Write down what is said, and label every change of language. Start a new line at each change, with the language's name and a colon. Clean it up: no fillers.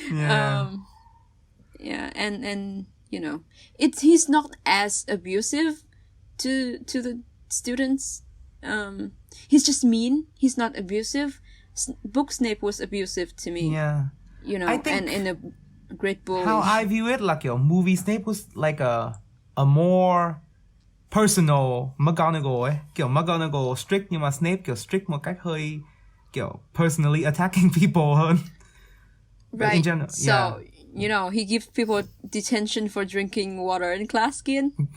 English: Yeah. And you know, he's not as abusive to the students. He's just mean. He's not abusive. Book Snape was abusive to me. Yeah. You know, I think and in a great bully. How I view it, like
Vietnamese: kiểu movie Snape was like
English: a more personal McGonagall ấy.
Vietnamese: Kiểu McGonagall strict nhưng mà Snape kiểu strict một cách hơi kiểu
English: personally attacking people
Vietnamese: hơn.
English: But right. in general, so, you know, he gives people detention for drinking water in class skin.